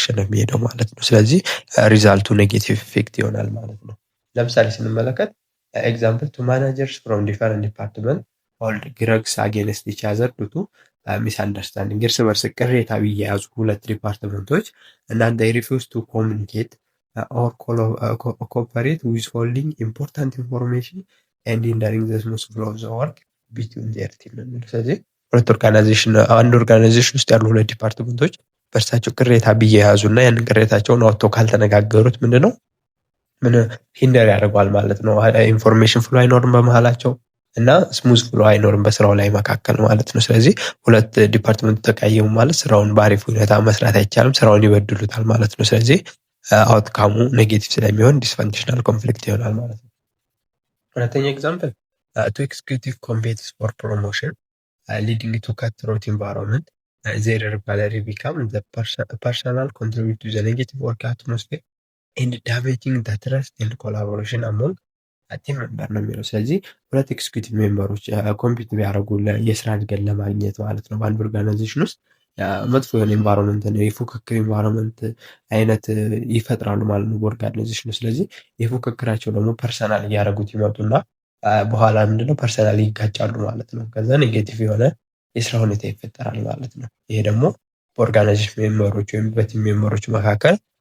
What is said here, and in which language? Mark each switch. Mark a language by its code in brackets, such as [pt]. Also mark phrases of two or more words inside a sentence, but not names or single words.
[am] ነው የሚሄደው ማለት ነው። ስለዚህ ሪዛልቱ [en] negative effect [am] ይሆናል ማለት ነው። ለምሳሌ ስንመለከት [en] example two managers from different department hold grudges against each other due to miss understanding። [am] እርስ በርስ ቅሬታ የያዙ ሁለት ዲፓርትመንቶች እና [en] they refuse to communicate or cooperate withholding important information and hindering the smooth flow of the work between their team [am] ነው የሚለው። ስለዚህ ሁለት ኦርጋናይዜሽን አንድ ኦርጋናይዜሽን ውስጥ ያሉ ሁለት ዲፓርትመንቶች በእርሳቸው ቅሬታ ቢያያዙ እና ያንን ቅሬታቸውን አውጥተው ካልተነጋገሩት ምንድነው ምን ሂንደር ያደርጓል ማለት ነው። [en] information flow [am] አይኖርም በመሃላቸው እና [en] smooth flow [am] አይኖርም በስራው ላይ መካከል ማለት ነው። ስለዚህ ሁለት ዲፓርትመንት ተቀየሙ ማለት ስራውን በአሪፍ ሁኔታ መስራት አይቻልም፣ ስራውን ይበድሉታል ማለት ነው። ስለዚህ አውትካሙ ኔጌቲቭ ስለሚሆን [en] dysfunctional conflict [am] ይሆናል ማለት ነው። [en] ሁለተኛ example two executive competes for promotion leading to cutthroat environment their rivalry become the personal contribute to the negative work atmosphere and damaging the trust and collaboration among team member [am] ነው የሚለው። ስለዚህ ሁለት ኤክስኪዩቲቭ ሜምበሮች ኮምፒት ቢያደርጉ የስራ እድገት ለማግኘት ማለት ነው በአንድ ኦርጋናይዜሽን ውስጥ መጥፎ የሆነ ኢንቫይሮንመንት ነው የፉክክር ኢንቫይሮንመንት አይነት ይፈጥራሉ ማለት ነው በኦርጋናይዜሽኑ። ስለዚህ የፉክክራቸው ደግሞ ፐርሰናል እያደረጉት ይመጡና በኋላ ምንድነው ፐርሰናል ይጋጫሉ ማለት ነው። ከዛ ኔጌቲቭ የሆነ የስራ ሁኔታ ይፈጠራል ማለት ነው። ይሄ ደግሞ በኦርጋናይዜሽን ሜምበሮች ወይም በቲም ሜምበሮች መካከል